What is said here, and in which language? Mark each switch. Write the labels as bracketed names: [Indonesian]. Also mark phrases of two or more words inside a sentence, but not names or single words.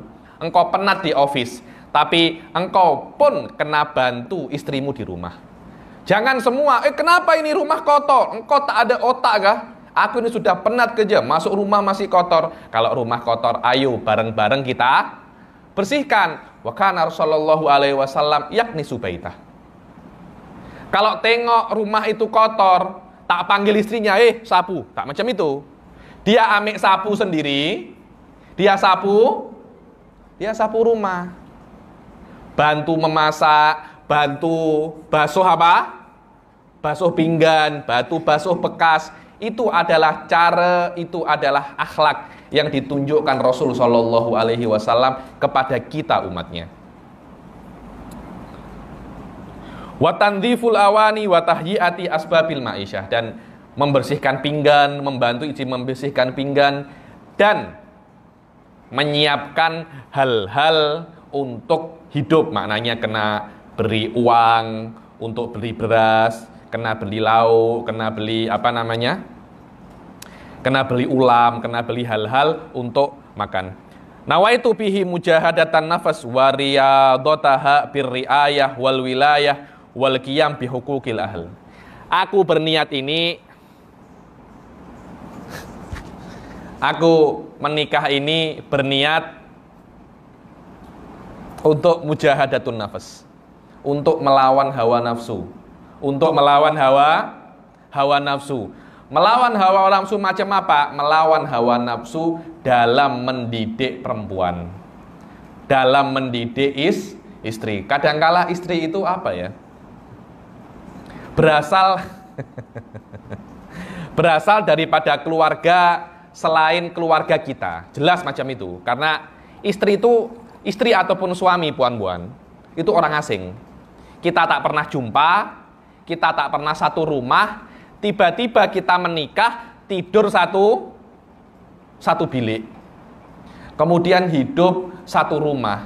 [Malay] Engkau penat di office, tapi engkau pun kena bantu istrimu di rumah. Jangan semua, kenapa ini rumah kotor? Engkau tak ada otak kah? Aku ini sudah penat kerja, masuk rumah masih kotor. Kalau rumah kotor, ayo bareng-bareng kita bersihkan. [Arabic] وكان رسول الله عليه وسلم يعني سبيتة. [Malay] Kalau tengok rumah itu kotor, tak panggil istrinya, sapu. Tak macam itu. Dia ambil sapu sendiri, dia sapu rumah. Bantu memasak, bantu basuh apa? Basuh pinggan, basuh bekas. Itu adalah cara, itu adalah akhlak yang ditunjukkan Rasul [Arabic] صلى الله عليه وسلم [Malay] kepada kita umatnya. [Arabic] وتنظيف الأواني وتهيئة أسباب المعيشة, [Malay] dan membersihkan pinggan, membantu istri membersihkan pinggan, dan menyiapkan hal-hal untuk hidup. Maknanya kena beri uang untuk beli beras, kena beli lauk, kena beli kena beli ulam, kena beli hal-hal untuk makan. [Arabic] نويت به مجاهدة النفس ورياضتها بالرعاية والولاية والقيام بحقوق الأهل. [Malay] Aku berniat ini, aku menikah ini berniat untuk [Arabic] مجاهدة النفس, [Malay] untuk melawan hawa nafsu, untuk melawan hawa nafsu. Melawan hawa nafsu macam apa? Melawan hawa nafsu dalam mendidik perempuan, dalam mendidik istri. Kadangkala istri itu apa ya? Berasal daripada keluarga selain keluarga kita. Jelas macam itu. Karena istri ataupun suami, puan-puan, itu orang asing. Kita tak pernah jumpa, kita tak pernah satu rumah, tiba-tiba kita menikah, tidur satu bilik. Kemudian hidup satu rumah.